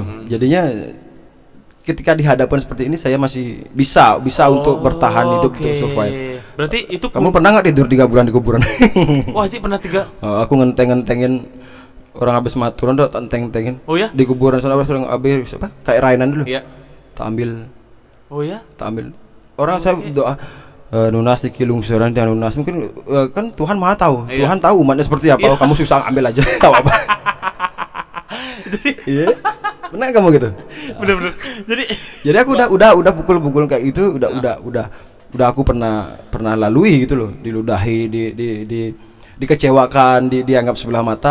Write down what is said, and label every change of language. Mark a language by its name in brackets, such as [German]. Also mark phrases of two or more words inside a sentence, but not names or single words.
[Indonesian] Jadinya ketika dihadapkan seperti ini saya masih bisa untuk bertahan hidup, untuk survive. Berarti itu Kamu pernah nggak tidur 3 bulan di kuburan? Wah, Haji pernah 3. Aku ngentengin orang habis maturan, udah enteng-entengin. Oh ya? Di kuburan sana orang habis apa? Kayak Rainan dulu. Iya. Tak ambil. Oh ya? Tak ambil. Orang saya doa [Balinese] nunas iki lungsuran [Indonesian] dan nunas, mungkin kan Tuhan Maha tahu. Iya. Tuhan tahu umatnya seperti apa. Kamu susah ambil aja. Tahu apa? Iya. Benar kamu gitu? Bener-bener. Jadi aku udah pukul-pukul kayak gitu, udah aku pernah lalui gitu loh, diludahi, dikecewakan, dianggap sebelah mata.